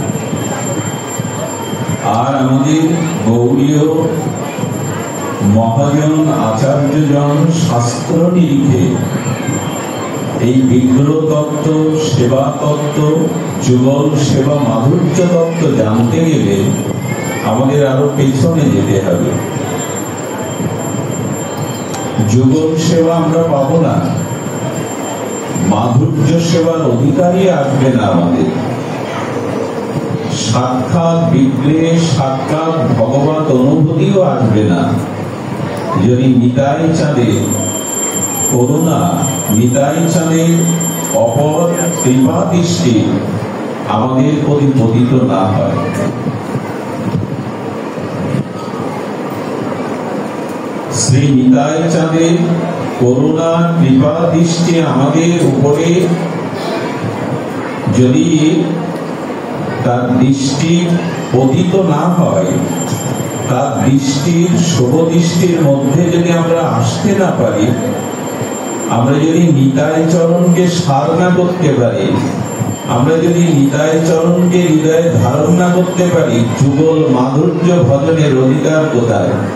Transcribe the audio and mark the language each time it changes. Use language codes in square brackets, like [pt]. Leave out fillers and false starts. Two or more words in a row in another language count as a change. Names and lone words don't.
[bn] আর আমাদের গৌড়ীয় মহাজন আচার্যজন শাস্ত্র নিরিখে এই বিগ্রহ তত্ত্ব সেবা তত্ত্ব যুগল সেবা মাধুর্য তত্ত্ব জানতে গেলে আমাদের আরো পেছনে যেতে হবে। যুগল সেবা আমরা পাবো না, মাধুর্য সেবার অধিকারী আসবে না আমাদের সাক্ষাৎ বিগ্রহে সাক্ষাৎ ভগবত অনুভূতিও আসবে না যদি নিতাই চাঁদের করুণা নিতাই চাঁদের অপর কৃপা দৃষ্টি আমাদের প্রতি পতিত না হয়। শ্রী নিতাই চাঁদের করুণা কৃপা দৃষ্টি আমাদের উপরে যদি তার দৃষ্টি পতিত না হয়, তার দৃষ্টির শুভ দৃষ্টির মধ্যে যদি আমরা আসতে না পারি, আমরা যদি নিতাই চরণকে সার না করতে পারি, আমরা যদি নিতাই চরণকে হৃদয়ে ধারণ না করতে পারি, যুগল মাধুর্য ভজনের অধিকার কোথায়?